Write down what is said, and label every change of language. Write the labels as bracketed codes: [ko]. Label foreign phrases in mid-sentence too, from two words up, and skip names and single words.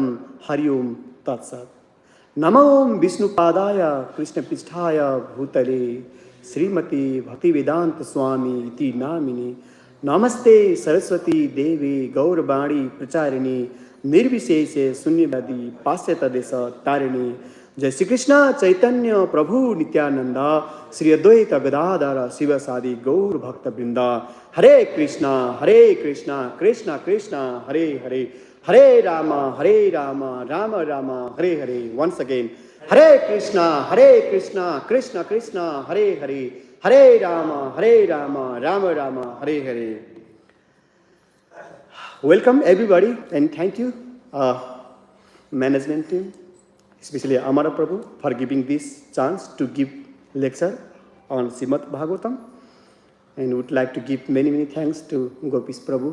[sa] हरि ओम तत्सत् नमो विष्णुपादाय कृष्णपृष्ठाय भूतले श्रीमती भक्तिवेदांत स्वामी इति नामिने नमस्ते सरस्वती देवी गौरवाणी प्रचारिणी निर्विशेष शून्यवादी पाश्चात्यदेश तारिणी जय श्री कृष्ण चैतन्य प्रभु नित्यानंद श्री अद्वैत गदाधर शिवसादि गौर भक्त वृंद हरे कृष्णा कृष्णा कृष्णा हरे हरे हरे राम राम राम हरे हरे [en] once again [sa] हरे कृष्णा कृष्णा कृष्णा हरे हरे हरे राम राम राम हरे हरे [en] Welcome everybody and thank you management team especially Amara Prabhu for giving this chance to give lecture on Srimad Bhagavatam, and would like to give many thanks to Gopis Prabhu.